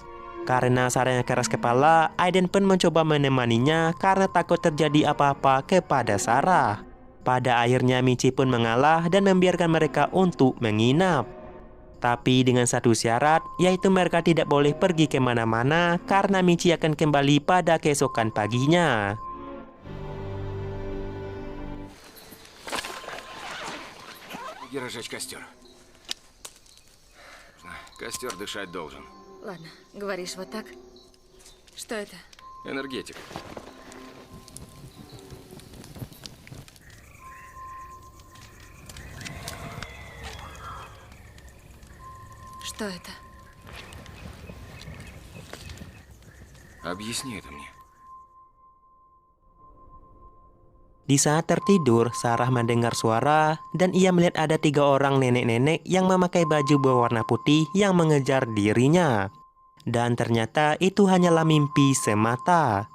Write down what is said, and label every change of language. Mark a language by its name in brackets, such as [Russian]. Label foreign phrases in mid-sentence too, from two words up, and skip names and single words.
[Indonesian] Karena Sarahnya keras kepala, Aiden pun mencoba menemaninya karena takut terjadi apa-apa kepada Sarah. Pada akhirnya Michi pun mengalah dan membiarkan mereka untuk menginap. Tapi dengan satu syarat, yaitu mereka tidak boleh pergi kemana-mana karena Michi akan kembali pada keesokan paginya. [Russian] Помоги разжечь костер. Костер дышать должен. Ладно, говоришь вот так. Что это? Энергетик. Что это? Объясни это мне. [Indonesian] Di saat tertidur, Sarah mendengar suara dan ia melihat ada 3 orang nenek-nenek yang memakai baju berwarna putih yang mengejar dirinya. Dan ternyata itu hanyalah mimpi semata.